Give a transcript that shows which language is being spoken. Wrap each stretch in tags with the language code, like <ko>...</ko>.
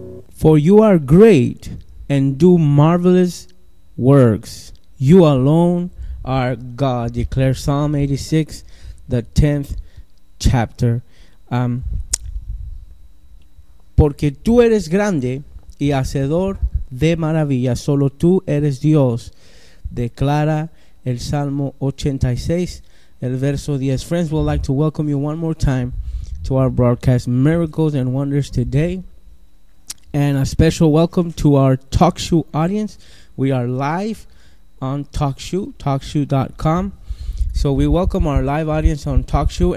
<en>For you are great and do marvelous works. You alone are God, declares Psalm 86, the 10th chapter.</en> <es>Porque tú eres grande y hacedor de maravillas. Solo tú eres Dios, declara el Salmo 86, el verso 10.</es> <en>Friends, we'd like to welcome you one more time to our broadcast, Miracles and Wonders Today. And a special welcome to our TalkShoe audience. We are live on TalkShoe, TalkShoe.com. So we welcome our live audience on TalkShoe.</en>